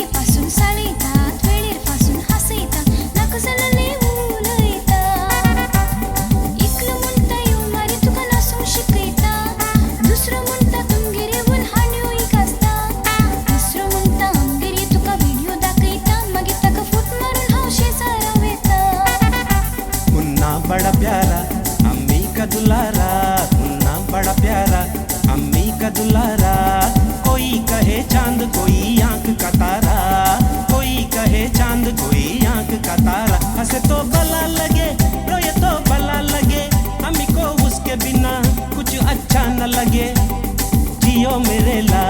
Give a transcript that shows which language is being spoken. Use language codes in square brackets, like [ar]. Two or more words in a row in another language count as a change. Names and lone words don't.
[kok] पासून साळीतात वेळीर पासून हासयतात नाका जाल्ले उलयता एकलो म्हणटा यो मारी तुका नासूंक शिकयता दुसरो म्हणटा तुमगेरे वन हांड्यो इकासता तिसरो म्हणटा आमगेरी तुका व्हिडिओ दाखयता मागीर ताका फूट मारून हांव शेजारा वेता [hi] मुन्ना बड़ा प्यारा अम्मी का दुलारा मुन्ना बड़ा प्यारा अम्मी का दुलारा कोई कहे चांद कोई आंख का तारा कोई कहे चांद कोई आंख का तारा हंसे तो भला लगे रोए तो भला लगे अम्मी को उसके बिना कुछ अच्छा न लगे जियो मेरे